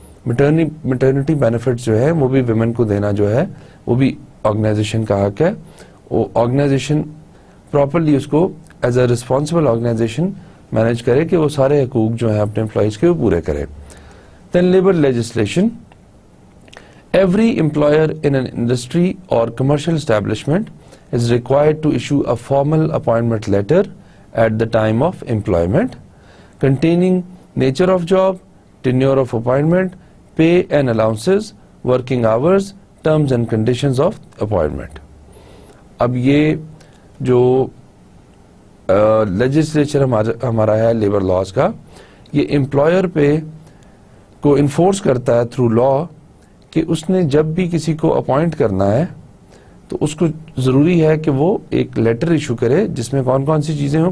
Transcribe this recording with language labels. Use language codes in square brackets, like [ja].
[ur] Maternity benefits جو ہے وہ بھی ویمن کو دینا جو ہے وہ بھی آرگنائزیشن کا حق ہے. وہ آرگنائزیشن پراپرلی اس کو [en] as a responsible organization [ur] manage کرے کہ وہ سارے حقوق جو ہیں اپنے امپلائیز کے وہ پورے کرے. [en] Then labour legislation. Every employer in an industry or commercial establishment is required to issue a formal appointment letter at the time of employment containing nature of job, tenure of appointment, pay and allowances, working hours, terms and conditions of appointment. [ur] اب یہ جو legislature ہمارا ہے labour laws کا, یہ employer پہ کو enforce کرتا ہے تھرو لا کہ اس نے جب بھی کسی کو اپوائنٹ کرنا ہے تو اس کو ضروری ہے کہ وہ ایک لیٹر ایشو کرے جس میں کون کون سی چیزیں ہوں.